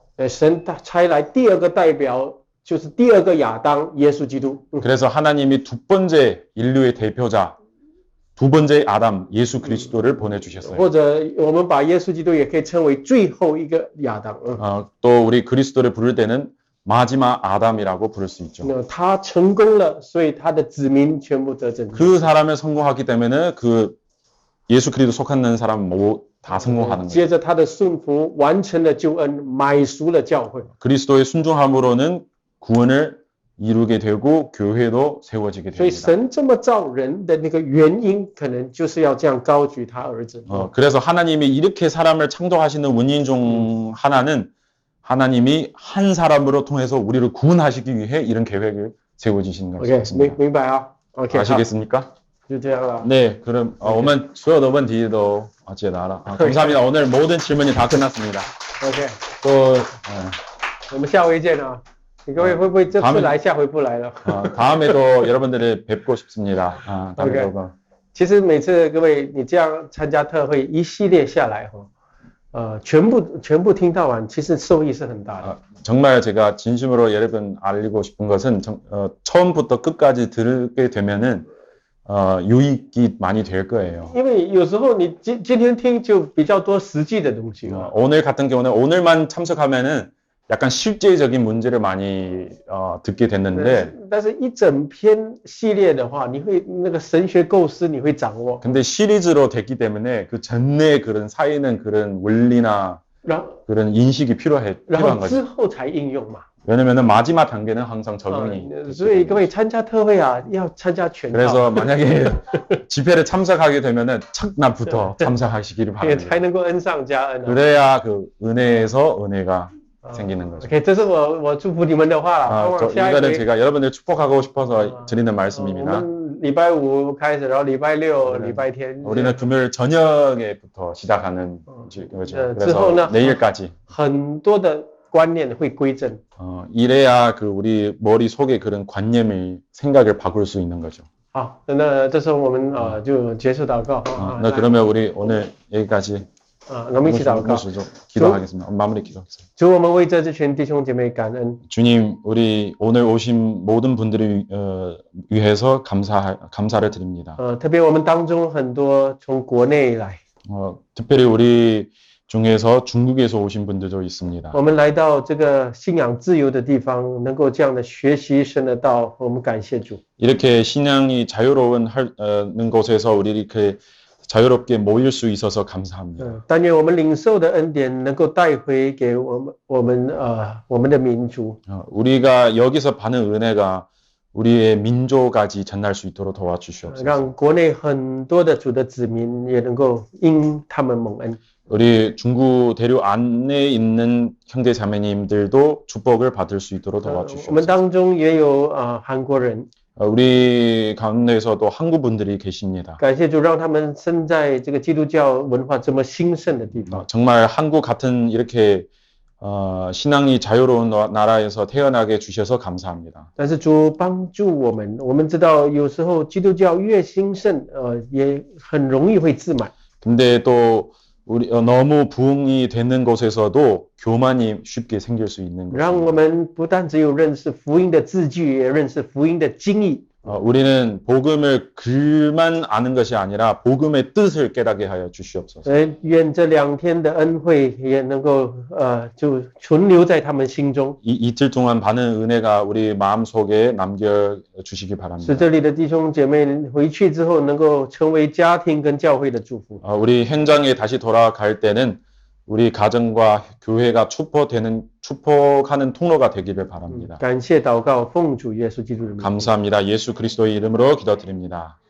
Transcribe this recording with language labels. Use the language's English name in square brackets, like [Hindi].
[Chinese] 神差来第二个代表就是第二个亚当，耶稣基督。 [Korean] 그래서 하나님이 두 번째 인류의 대표자, 두 번째 아담, 예수 그리스도를 보내주셨어요. [Chinese] 或者我们把耶稣基督也可以称为最后一个亚当。 [Korean] 또 우리 그리스도를 부를 때는 마지막 아담이라고 부를 수 있죠. [Chinese] 他成功了，所以他的子民全部得拯救。 [Korean] 그 사람을 성공하기 때문에 그 예수 그리스도 속하는 사람 다 성공하는 거예요. [Chinese] 接着他的顺服完成了救恩，买赎了教会。 [Korean] 그리스도의 순종함으로는 구원을 이루게 되고 교회도 세워지게 [Chinese] 所以 [Korean] 됩니다. [Chinese] 神这么造人的那个原因，可能就是要这样高举他儿子。 [Korean] 그래서 하나님이 이렇게 사람을 창조하시는 원인 중 하나는 하나님이 한 사람으로 통해서 우리를 구원하시기 위해 이런 계획을 세워주시는 [English] OK， [Korean] 것입니다. [Chinese] 明白啊 ？OK， 好， [Korean] 아시겠습니까? [Chinese] 就这样了。 [Korean] 네, 그럼 [Chinese] 我们所有的问题都解答了. [Korean] 감사합니다. 오늘 모든 질문이 다 끝났습니다. [English] OK， [Korean] 또 [Chinese] 我们下回见啊！你各位会不会这次来，下回不来了？ [Korean] 다음에도 여러분들을 뵙고 싶습니다. 다음에 [Chinese] OK， 其实每次各位你这样参加特会一系列下来全部听到完，其实受益是很大的。 [Korean] 정말 제가 진심으로 여러분 알리고 싶은 것은 처음부터 끝까지 들게 되면은 유익이 많이 될 거예요. [Chinese] 因为有时候你今天听就比较多实际的东西 [Korean] 오늘 같은 경우는 오늘만 참석하면은 약간 실제적인 문제를 많이 듣게 됐는데 [Chinese] 但是一整篇系列的话，你会那个神学构思你会掌握。 [Korean] 근데 시리즈로 됐기 때문에 그 전에 그런 쌓이는 그런 원리나 [Chinese] 然后 [Korean] 그런 인식이 필요한 [Chinese] 之 [Korean] 거죠. [Chinese] 后才应用嘛。 [Korean] 왜냐면은 마지막 단계는 항상 적용이 [Chinese] 所以各位参加特会啊，要参加全套， [Korean] 그래서 만약에 집회를 참석하게 되면은 첫날부터 참석하시기를 [Chinese] 也 [Korean] 바랍니다. [Chinese] 才能够恩上加恩啊。 [Korean] 그래야 그 은혜에서 은혜가 생기는 거죠. [Chinese] OK， 这是我祝福你们的话了。下一 [Korean] 이거는 [Chinese] 回 [Korean] 제가 여러분들 축복하고 싶어서 드리는 [Chinese] 我 [Korean] 말씀입니다. [Chinese] 们礼拜五开始，然后礼拜六、礼拜天， [Korean] 우리는 금요일 저녁에부터 시작하는 거죠. [Chinese] 之后 [Korean] 그래서 [Chinese] 呢， [Korean] 내일까지 [Chinese] 很多的观念会归正。 [Korean] 이래야 그 우리 머릿속에 그런 관념이 생각을 바꿀 수 있는 거죠. [Chinese] 好，那这时候我们就结束祷告。 [Korean] 네, 그러면 우리 오늘 여기까지 [Chinese] 我们一起祷告。 [Korean] 기도하겠습니다. 마무리 기도하겠습니다. [Chinese] 主，我们为这群弟兄姐妹感恩。 [Korean] 주님, 우리 오늘 오신 모든 분들을 위해서 감사를 드립니다. [Chinese] 特别我们当中很多从国内来， [Korean] 특별히 우리 중에서 중국에서 오신 분들도 있습니다. [Chinese] 我们来到这个信仰自由的地方，能够这样的学习神的道，我们感谢主。 [Korean] 이렇게 신앙이 자유로운 곳에서 우리 이렇게 자유롭게 모일 수 있어서 감사합니다. [Chinese] 但愿我们领受的恩典能够带回给我们的民族。 [Korean] 우리가 여기서 받는 은혜가 우리의 민족까지 전할 수 있도록 도와주시옵소서. [Chinese] 让国内很多的主的子民也能够因他们蒙恩。 [Korean] 우리 중구 대륙 안에 있는 형제 자매님들도 축복을 받을 수 있도록 [Chinese] 我们 [Korean] 도와주시옵소서. [Chinese] 当中也有韩国人， [Korean] 우리 가운데에서도 한국 분들이 계십니다. [Chinese] 感谢主，让他们生在这个基督教文化这么兴盛的地方。 [Korean] 정말 한국 같은 이렇게 신앙이 자유로운 나라에서 태어나게 주셔서 감사합니다. [Chinese] 但是主帮助我们，我们知道有时候基督教越兴盛，也很容易会自满。 [Korean] 근데 또 우리 너무 부흥이 되는 곳에서도 교만이 쉽게 생길 수 있는 [Chinese] 让 [Korean] 것입니다. [Chinese] 我们不但只有认识福音的字句，也认识福音的经义。 [Korean] 우리는 복음을 글만 아는 것이 아니라 복음의 뜻을 깨닫게 하여 주시옵소서. [Chinese] 愿这2天的恩惠也能够就存留在他们心中， [Korean] 이틀 동안 받은 은혜가 우리 마음속에 남겨 주시기 [Chinese] 使 [Korean] 바랍니다. [Chinese] 这里的弟兄姐妹回去之后能够成为家庭跟教会的祝福。 [Korean] 우리 현장에 다시 돌아갈 때는 우리 가정과 교회가 축복하는 통로가 되기를 바랍니다. [Chinese] 感谢祷告，奉主耶稣基督的名。 [Korean] 감사합니다. 예수 그리스도의 이름으로 기도드립니다.